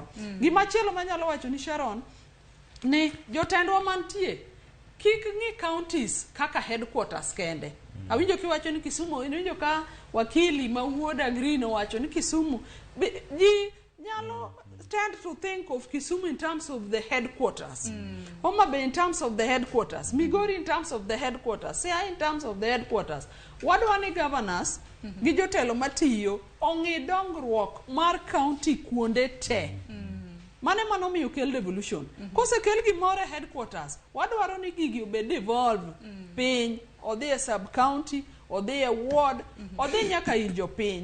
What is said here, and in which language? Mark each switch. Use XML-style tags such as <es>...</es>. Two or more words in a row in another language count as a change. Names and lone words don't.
<luo>Gimachielo manyalo wacho ni Sharon ni jotendwa mantie kik ng'i kaontis kaka headquarters kende. Awinjo kiwacho ni Kisumu, awinjo ka wakili ma wuod Agrino wacho ni Kisumu, ji nyalo</luo> <en>tend to think of Kisumu in terms of the headquarters. Homa Bay in terms of the headquarters. Migori in terms of the headquarters. Siaya in terms of the headquarters.</en> <luo>Wadwa ni gavanas gi jotelo matiyo ong'i dongruok mar county kuonde te. Mane manomiyo kel devolution. Kose kel gimore headquarters, wadwaro ni gigi obed devolve piny, odhi e</luo> <en>sub county,</en> <luo>odhi e ward, odhi nyaka ir jopiny.</luo>